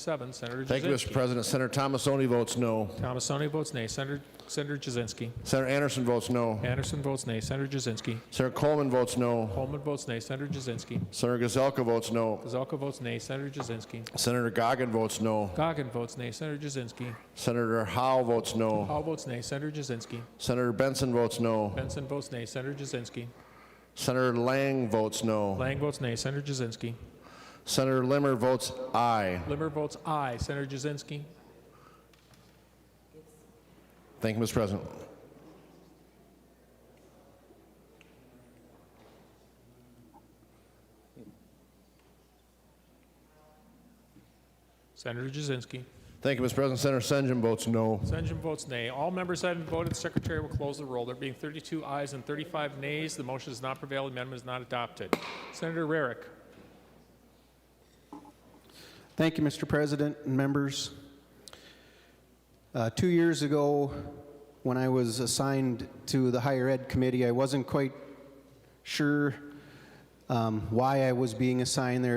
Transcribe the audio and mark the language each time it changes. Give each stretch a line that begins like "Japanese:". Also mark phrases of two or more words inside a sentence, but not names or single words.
English: Senator Jasinski. Thank you, Mr. President. Senator Tomassoni votes no. Tomassoni votes nay. Senator Jasinski. Senator Anderson votes no. Anderson votes nay. Senator Jasinski. Senator Coleman votes no. Coleman votes nay. Senator Jasinski. Senator Gazelka votes no. Gazelka votes nay. Senator Jasinski. Senator Goggin votes no. Goggin votes nay. Senator Jasinski. Senator Howe votes no. Hall votes nay. Senator Jasinski. Senator Benson votes no. Benson votes nay. Senator Jasinski. Senator Lang votes no. Lang votes nay. Senator Jasinski. Senator Limmer votes aye. Limmer votes aye. Senator Jasinski. Thank you, Mr. President. Senator Jasinski. Thank you, Mr. President. Senator Senjum votes no. Senjum votes nay. All members having voted, the Secretary will close the roll. There being 32 ayes and 35 nays, the motion does not prevail. The amendment is not adopted. Senator Rarick. Thank you, Mr. President and members. 2 years ago, when I was assigned to the Higher Ed Committee, I wasn't quite sure why I was being assigned there.